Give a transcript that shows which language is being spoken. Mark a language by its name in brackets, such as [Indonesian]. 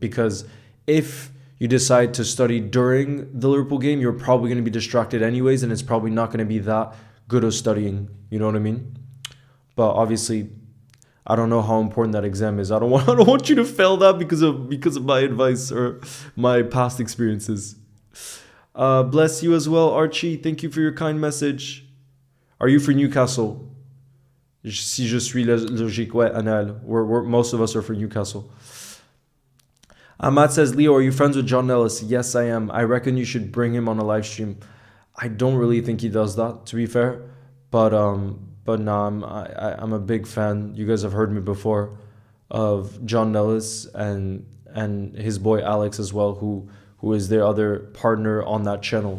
[English] Because if you decide to study during the Liverpool game, you're probably going to be distracted anyways, and it's probably not going to be that good of studying. You know what I mean? But obviously, I don't know how important that exam is. I don't want you to fail that because of my advice or my past experiences. Bless you as well, Archie. Thank you for your kind message. Are you for Newcastle? [French] Si je suis logique, ouais, Anal. [English] Most of us are for Newcastle. Ahmad says, Leo, are you friends with John Ellis? Yes, I am. I reckon you should bring him on a live stream. I don't really think he does that, to be fair. But no, I'm a big fan. You guys have heard me before of John Nellis and his boy Alex as well, who is their other partner on that channel.